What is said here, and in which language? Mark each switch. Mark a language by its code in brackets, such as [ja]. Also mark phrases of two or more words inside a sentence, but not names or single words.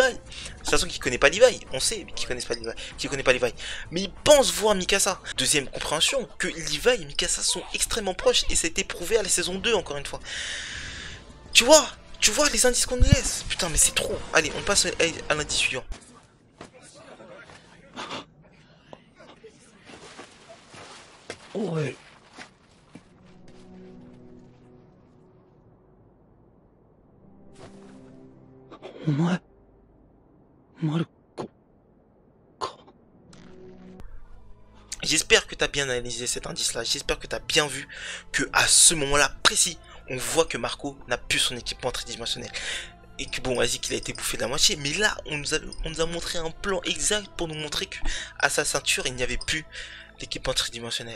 [fr] De toute façon, qu'il connaît pas Levi, on sait qu'il connaît pas Levi, mais il pense voir Mikasa. Deuxième compréhension, que Levi et Mikasa sont extrêmement proches et ça a été prouvé à la saison 2 encore une fois. Tu vois les indices qu'on nous laisse. Putain, mais c'est trop. Allez, on passe à l'indice suivant. [ja] おい。お前、マルコか。 [fr] J'espère que tu as bien analysé cet indice-là. J'espère que tu as bien vu que à ce moment-là précis, on voit que Marco n'a plus son équipement tridimensionnel. Et que bon, vas-y, qu'il a été bouffé de la moitié. Mais là, on nous a montré un plan exact pour nous montrer que à sa ceinture, il n'y avait plus l'équipement tridimensionnel.